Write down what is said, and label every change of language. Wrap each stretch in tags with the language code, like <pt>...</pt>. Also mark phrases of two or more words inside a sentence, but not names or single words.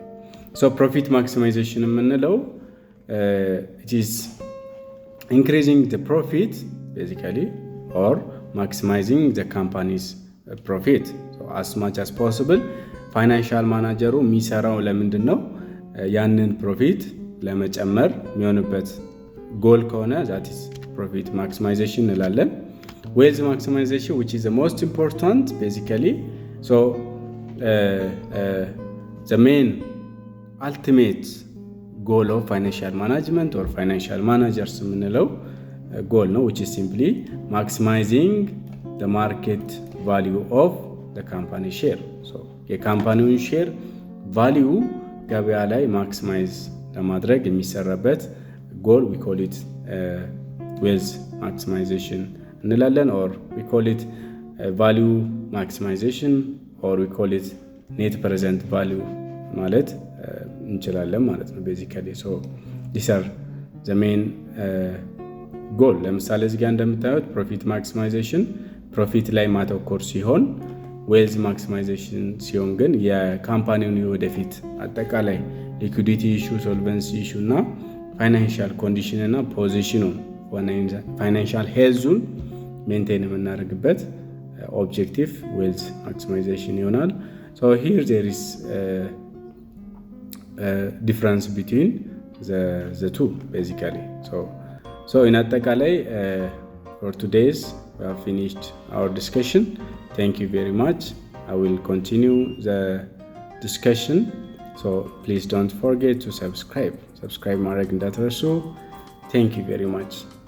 <en>so profit maximization የምንለው it is increasing the profit basically or maximizing the company's profit. so as much as possible</en> <am>ፋይናንሻል ማናጀሩ የሚሰራው ለምንድን ነው? ያንን ፕሮፊት ለመጨመር የሚሆንበት ጎል ከሆነ</am> <en>that is profit maximization እንላለን። wealth maximization, which is the most important basically. so the main ultimate goal of financial management or financial managers የምንለው goal ነው, which is simply maximizing the market value of the company share. so</en> <am>የካምፓኒውን ሼር ቫሊዩ ገበያ ላይ ማክሲማይዝ ለማድረግ የሚሰራበት ጎል</am> <en>we call it wealth maximization እንላለን, or we call it value maximization, or we call it net present value</en> <am>ማለት እንችላለን ማለት ነው</am> <en>basically. so these are the main goal.</en> <am>ለምሳሌ እዚህ ጋር እንደምታዩት</am> <en>profit maximization</en> <am>ፕሮፊት ላይ ማተኮር ሲሆን</am> <en>wealth maximization</en> <am>ሲሆን ግን የካምፓኒውን ወደፊት አጠቃላይ</am> <en>liquidity issue፣ solvency issue</en> <am>እና</am> <en>financial condition</en> <am>እና ፖዚሽኑን ፋይናንሻል ሄልዙን ሜንቴን የምናደርግበት ኦብጀክቲቭ</am> <en>wealth maximization</en> <am>ይሆናል።</am> <en>so here there is difference between the two basically. so in አጠቃላይ for today's we have finished our discussion. Thank you very much. I will continue the discussion, so please don't forget to subscribe</en> <am>ማድረግ እንዳትረሱ.</am> <en>Thank you very much.</en>